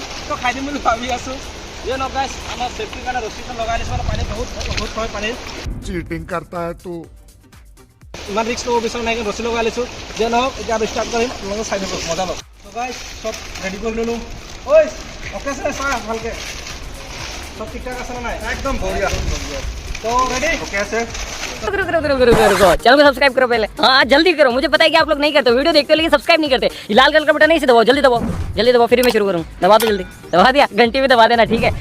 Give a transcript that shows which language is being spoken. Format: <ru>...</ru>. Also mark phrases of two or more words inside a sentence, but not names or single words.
<as>তো খাই দিম বুলি ভাবি আছোঁ। যিয়ে নহওক গাইছ আমাৰ চেফটিৰ কাৰণে ৰছীখন লগাই দিছোঁ মানে পানী বহুত হয় পানীৰ</as> <hi>चीटिंग करता है तू।</hi> <as>ইমান ৰিক্স ল'ব বিচৰা নাই কিন্তু ৰছী লগাই লৈছোঁ। যিয়ে নহওক এতিয়া আৰু ষ্টাৰ্ট কৰিম, আপোনালোকে চাই থাকক মজা লওক। তো গাইছ চব ৰেডি কৰি ল'লোঁ। ঐ অ'কে আছে চা ভালকৈ চব ঠিক ঠাক আছে নে নাই? একদম বঢ়িয়া। তো ৰেডি ওকে আছে</as> <hi>रुको चैनल को सब्सक्राइब करो पहले। हाँ जल्दी करो, मुझे पता है कि आप लोग नहीं करते, वीडियो देखते हो लेकिन सब्सक्राइब नहीं करते। ये लाल कलर का बटन नहीं से दबाओ, जल्दी दबाओ फिर मैं शुरू करूँ। दबा दो जल्दी, दबा दिया, घंटी भी दबा देना ठीक है।</hi>